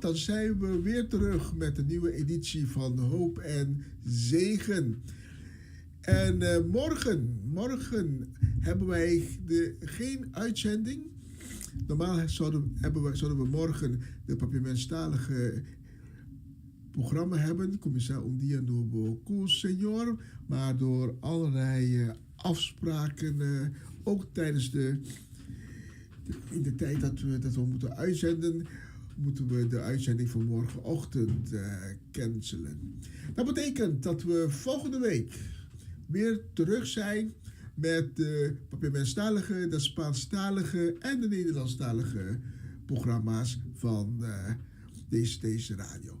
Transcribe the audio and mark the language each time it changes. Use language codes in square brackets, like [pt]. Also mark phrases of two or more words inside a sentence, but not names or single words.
[nl] Dan zijn we weer terug met een nieuwe editie van Hoop en Zegen. En morgen hebben wij geen uitzending. Normaal zouden we morgen de Papiamenstalige programma hebben. Commissaris un día nuevo con Señor. Maar door allerlei afspraken, ook tijdens in de tijd dat we moeten uitzenden, moeten we de uitzending van morgenochtend cancelen. Dat betekent dat we volgende week weer terug zijn met de Papiamenstalige, de Spaanstalige en de Nederlandstalige programma's van deze radio.